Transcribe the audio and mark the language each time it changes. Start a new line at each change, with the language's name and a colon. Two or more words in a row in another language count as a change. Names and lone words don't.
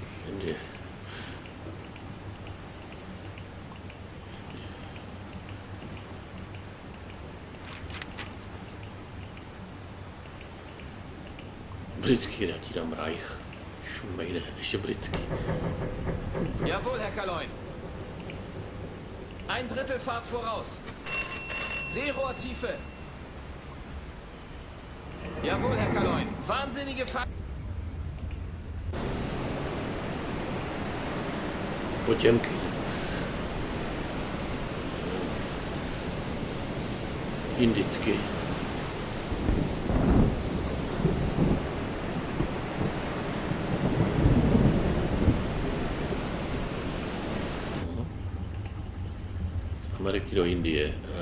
Czech: Britský, já ti dám Reich. Šumejde, ještě britský.
German: Jawohl, Herr Kaloin. Ein Drittel Fahrt voraus. Seerohrtiefe. Jawohl, Herr Kaloin. Wahnsinnige Fahrt.
Czech: Potěmky. Indicky. Z Ameriky do Indie.